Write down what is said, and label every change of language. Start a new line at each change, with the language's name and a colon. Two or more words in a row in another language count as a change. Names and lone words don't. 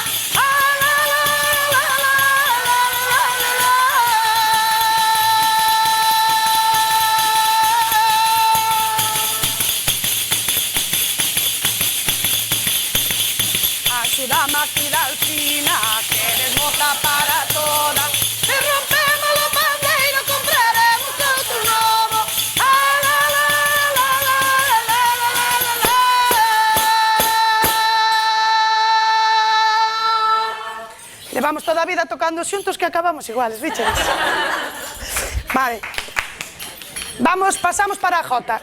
Galician: Ah, la, la, la, la, la, la, la. Axúdame aquí, Delfina, que eres moza para toda. Se rompemos los pandeiros, compraremos outro novo. Levamos toda a vida tocando xuntos que acabamos iguales, biches? Vale. Pasamos para a jota.